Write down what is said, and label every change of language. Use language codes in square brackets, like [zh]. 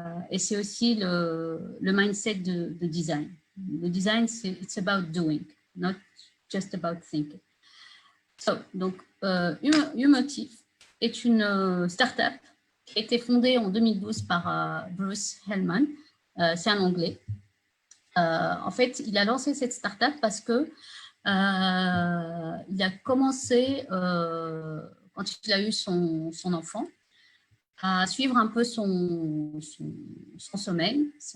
[fr] Et c'est aussi le mindset de design. Le design, [en] it's about doing, not just about thinking. [fr] Donc, YouMotive est une start-up qui a été fondée en 2012 par Bruce Hellman. C'est un Anglais. En fait, il a lancé cette start-up parce que il a commencé, quand il a eu son enfant, à suivre un peu son sommeil.